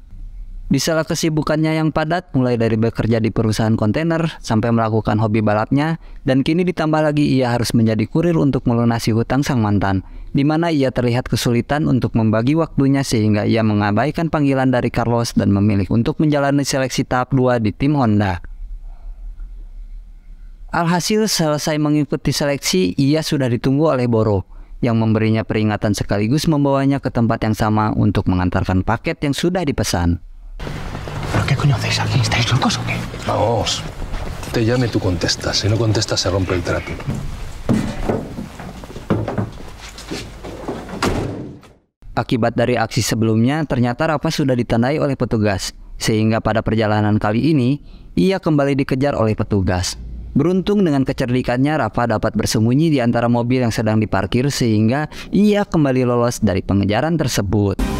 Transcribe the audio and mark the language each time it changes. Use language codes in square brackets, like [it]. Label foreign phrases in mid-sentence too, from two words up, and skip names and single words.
[id] Di sela kesibukannya yang padat, mulai dari bekerja di perusahaan kontainer sampai melakukan hobi balapnya, dan kini ditambah lagi ia harus menjadi kurir untuk melunasi hutang sang mantan, di mana ia terlihat kesulitan untuk membagi waktunya sehingga ia mengabaikan panggilan dari Carlos dan memilih untuk menjalani seleksi tahap 2 di tim Honda. Alhasil selesai mengikuti seleksi, ia sudah ditunggu oleh Boro, yang memberinya peringatan sekaligus membawanya ke tempat yang sama untuk mengantarkan paket yang sudah dipesan. [es] ¿Pero qué coño hacéis aquí? ¿Estáis locos o qué? Vamos. Te llame, tú contestas. Si no contestas, se rompe el trato. [id] Akibat dari aksi sebelumnya, ternyata Rafa sudah ditandai oleh petugas, sehingga pada perjalanan kali ini, ia kembali dikejar oleh petugas. Beruntung dengan kecerdikannya, Rafa dapat bersembunyi di antara mobil yang sedang diparkir sehingga ia kembali lolos dari pengejaran tersebut.